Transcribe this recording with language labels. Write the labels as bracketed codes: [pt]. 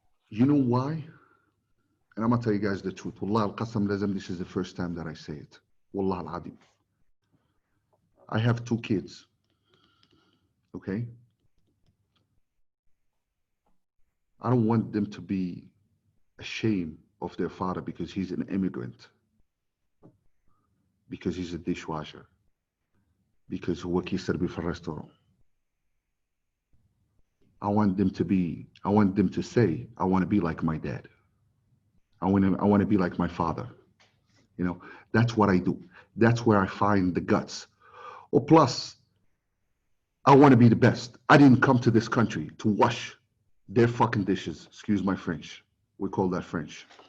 [en] You know why? And I'm going to tell you guys the truth. [ar] Wallah al-qasam lazam, [en] this is the first time that I say it. [ar] Wallah al-adim. [en] I have 2 kids. Okay? I don't want them to be ashamed of their father because he's an immigrant. Because he's a dishwasher. Because [ar] هو كيسربي في الرestaurant. [en] I want them to say, I want to be like my dad. I want to be like my father. You know, that's what I do. That's where I find the guts. Or plus, I want to be the best. I didn't come to this country to wash their fucking dishes. Excuse my French. We call that French.